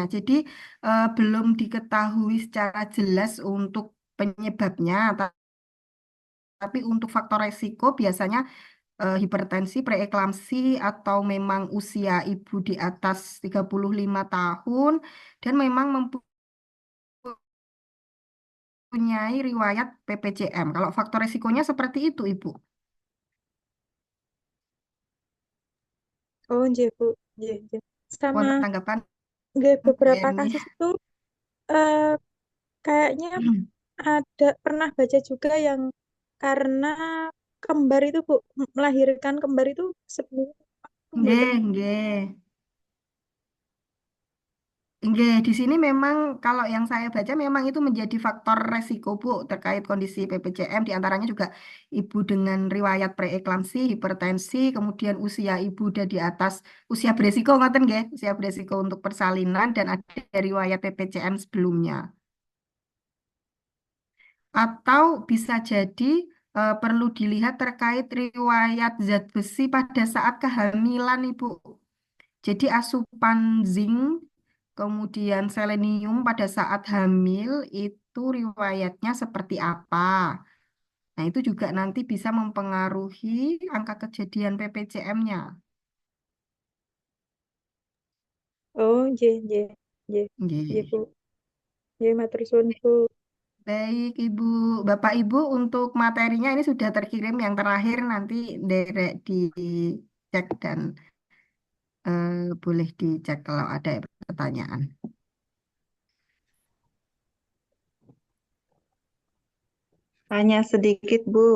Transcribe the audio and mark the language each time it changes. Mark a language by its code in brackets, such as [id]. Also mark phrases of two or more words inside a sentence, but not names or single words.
[id] Jadi belum diketahui secara jelas untuk penyebabnya, tapi untuk faktor resiko biasanya hipertensi, preeklamsi, atau memang usia ibu di atas 35 tahun dan memang mempunyai riwayat PPCM. Kalau faktor resikonya seperti itu, Ibu. [jv] Oh, nggih, Bu. Nggih, nggih. [id] Sama [jv] Wonten tanggapan nggih, [id] Bu beberapa Erni? kasus itu eh, kayaknya ada pernah baca juga yang karena kembar itu, Bu, melahirkan kembar itu sebenarnya [jv] Nggih, nggih. Nggih, [id] di sini memang kalau yang saya baca memang itu menjadi faktor resiko Bu terkait kondisi PPCM diantaranya juga ibu dengan riwayat preeklamsi, hipertensi, kemudian usia ibu udah di atas usia beresiko [jv] ngoten nggih, [id] usia beresiko untuk persalinan dan ada riwayat PPCM sebelumnya. Atau bisa jadi perlu dilihat terkait riwayat zat besi pada saat kehamilan Ibu. Jadi asupan zinc, kemudian selenium pada saat hamil itu riwayatnya seperti apa. Nah, itu juga nanti bisa mempengaruhi angka kejadian PPCM-nya. [jv] oh, nggih, nggih, nggih, nggih, Bu. Nggih. Nggih, matur suwun, Bu. [id] Baik, Ibu. Bapak Ibu, untuk materinya ini sudah terkirim yang terakhir nanti derek dicek dan boleh dicek kalau ada pertanyaan. Tanya sedikit, Bu,